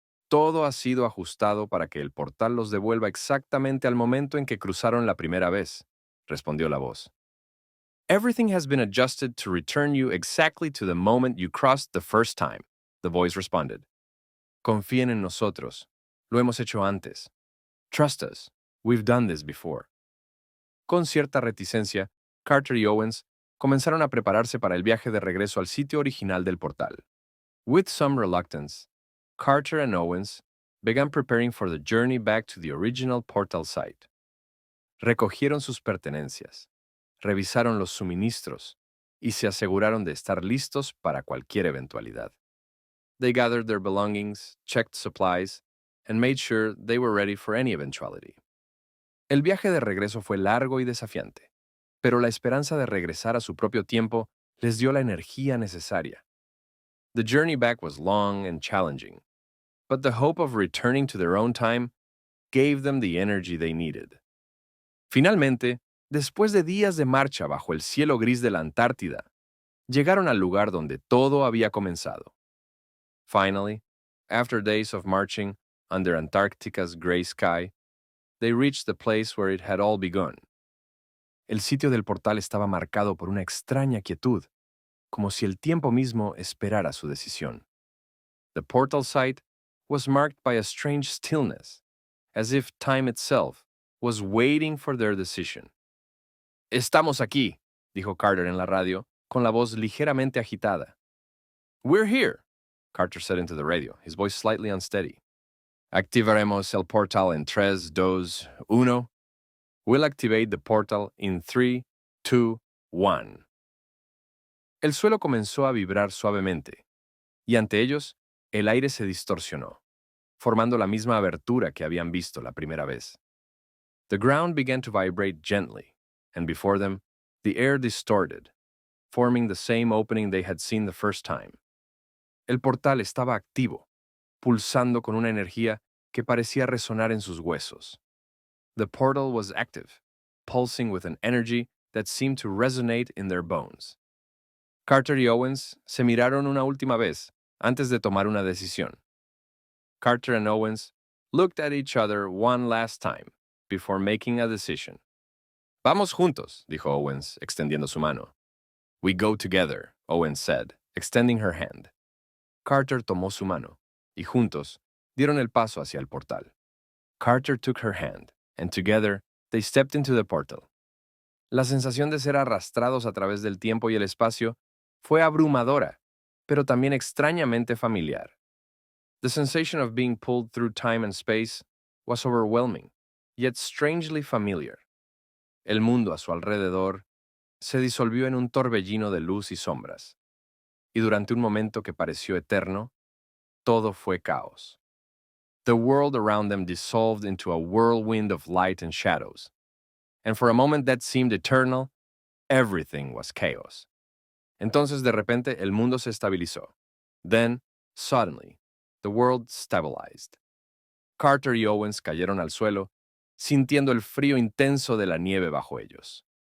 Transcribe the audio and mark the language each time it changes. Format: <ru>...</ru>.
<es>Todo ha sido ajustado para que el portal los devuelva exactamente al momento en que cruzaron la primera vez, respondió la voz.</es> <en>Everything has been adjusted to return you exactly to the moment you crossed the first time, the voice responded.</en> <es>Confíen en nosotros. Lo hemos hecho antes.</es> <en>Trust us. We've done this before.</en> <es>Con cierta reticencia, Carter y Owens comenzaron a prepararse para el viaje de regreso al sitio original del portal.</es> <en>With some reluctance, Carter and Owens began preparing for the journey back to the original portal site.</en> <es>Recogieron sus pertenencias, revisaron los suministros y se aseguraron de estar listos para cualquier eventualidad.</es> <en>They gathered their belongings, checked supplies, and made sure they were ready for any eventuality.</en> <es>El viaje de regreso fue largo y desafiante, pero la esperanza de regresar a su propio tiempo les dio la energía necesaria.</es> <en>The journey back was long and challenging, but the hope of returning to their own time gave them the energy they needed.</en> <es>Finalmente, después de días de marcha bajo el cielo gris de la Antártida, llegaron al lugar donde todo había comenzado.</es> <en>Finally, after days of marching under Antarctica's gray sky, they reached the place where it had all begun.</en> <es>El sitio del portal estaba marcado por una extraña quietud, como si el tiempo mismo esperara su decisión.</es> <en>The portal site was marked by a strange stillness, as if time itself was waiting for their decision.</en> <es>Estamos aquí, dijo Carter en la radio, con la voz ligeramente agitada.</es> <en>We're here, Carter said into the radio, his voice slightly unsteady.</en> <es>Activaremos el portal en 3, 2, 1.</es> <en>We'll activate the portal in 3, 2, 1.</en> <es>El suelo comenzó a vibrar suavemente, y ante ellos, el aire se distorsionó, formando la misma abertura que habían visto la primera vez.</es> <en>The ground began to vibrate gently, and before them, the air distorted, forming the same opening they had seen the first time.</en> <es>El portal estaba activo, pulsando con una energía que parecía resonar en sus huesos.</es> <en>The portal was active, pulsing with an energy that seemed to resonate in their bones.</en> <es>Carter y Owens se miraron una última vez antes de tomar una decisión.</es> <en>Carter and Owens looked at each other one last time before making a decision.</en> <es>Vamos juntos, dijo Owens, extendiendo su mano.</es> <en>We go together, Owens said, extending her hand.</en> <es>Carter tomó su mano, y juntos dieron el paso hacia el portal.</es> <en>Carter took her hand, and together they stepped into the portal.</en> <es>La sensación de ser arrastrados a través del tiempo y el espacio fue abrumadora, pero también extrañamente familiar.</es> <en>The sensation of being pulled through time and space was overwhelming, yet strangely familiar.</en> <es>El mundo a su alrededor se disolvió en un torbellino de luz y sombras, y durante un momento que pareció eterno, todo fue caos.</es> <en>The world around them dissolved into a whirlwind of light and shadows, and for a moment that seemed eternal, everything was chaos.</en> <es>Entonces de repente el mundo se estabilizó.</es> <en>Then, suddenly, the world stabilized.</en> <es>Carter y Owens cayeron al suelo, sintiendo el frío intenso de la nieve bajo ellos.</es>